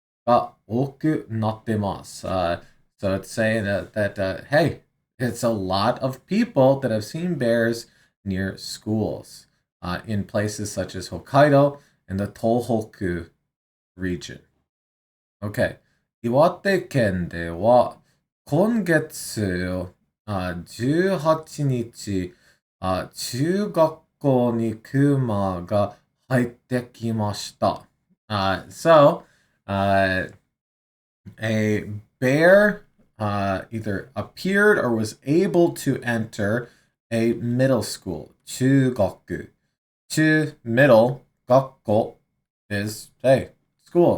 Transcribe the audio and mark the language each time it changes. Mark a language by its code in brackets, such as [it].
[ja] が多くなってます. [en] So, it's saying that hey, it's a lot of people that have seen bears near schools in places such as Hokkaido and the Tohoku region. Okay. [ja] 岩手県では今月18日、中学校に熊が入ってきました。 [en] So, a bear either appeared or was able to enter a middle school. [ja] 中学. [en] 中 middle, 学校 is hey, school.